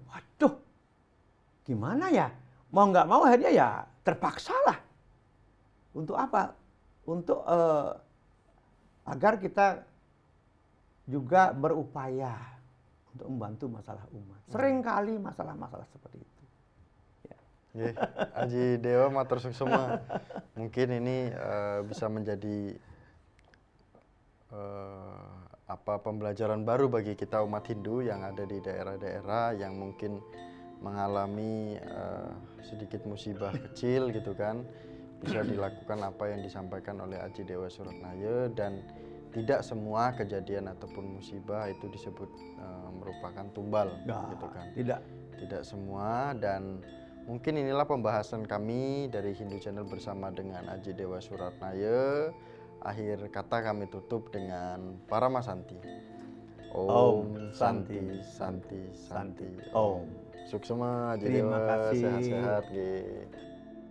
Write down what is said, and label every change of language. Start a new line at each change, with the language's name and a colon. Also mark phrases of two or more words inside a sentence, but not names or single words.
Indonesian: Waduh, gimana ya? Mau nggak mau akhirnya ya terpaksa lah. Untuk apa? Untuk agar kita juga berupaya untuk membantu masalah umat. Seringkali masalah-masalah seperti itu.
Balinese: Aji Dewa matur suksema.
Indonesian: Mungkin ini bisa menjadi pembelajaran baru bagi kita umat Hindu yang ada di daerah-daerah yang mungkin mengalami sedikit musibah kecil gitu kan. Bisa dilakukan apa yang disampaikan oleh Aji Dewa Suratnaya, dan tidak semua kejadian ataupun musibah itu disebut merupakan tumbal gitu kan. Tidak semua. Dan mungkin inilah pembahasan kami dari Hindu Channel bersama dengan Aji Dewa Suratnaya. Akhir kata kami tutup dengan Paramasanti.
Sanskrit: Om Santi Santi Santi Om.
Indonesian: Suksema Aji Dewa, sehat-sehat.